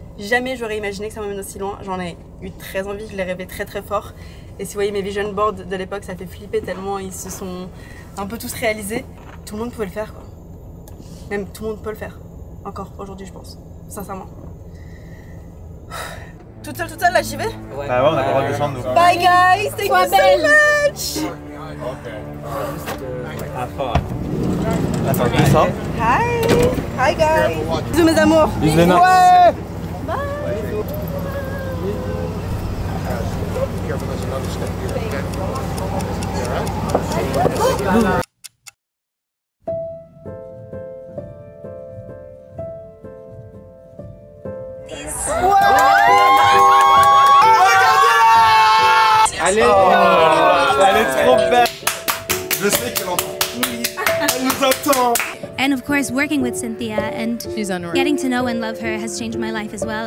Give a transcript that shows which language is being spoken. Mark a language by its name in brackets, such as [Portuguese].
[French] Jamais j'aurais imaginé que ça m'amène aussi loin. J'en ai eu très envie, je l'ai rêvé très très fort. Et si vous voyez mes vision boards de l'époque, ça fait flipper tellement ils se sont un peu tous réalisés. Tout le monde pouvait le faire, quoi. Même tout le monde peut le faire. Encore aujourd'hui, je pense. Sincèrement. Toute seule, là, j'y vais? Ouais. Ah ouais, on a pas le droit de descendre, nous. [English] Bye guys, thank you so much. [French] Attends, je descends. [English] Hi guys. [French] Bisous mes amours. Bisous Léna. Ouais. Bye. Allez, elle est trop belle. Je sais qu'elle entend. Oui, elle nous attend. [English] And of course, working with Cynthia and getting to know and love her has changed my life as well.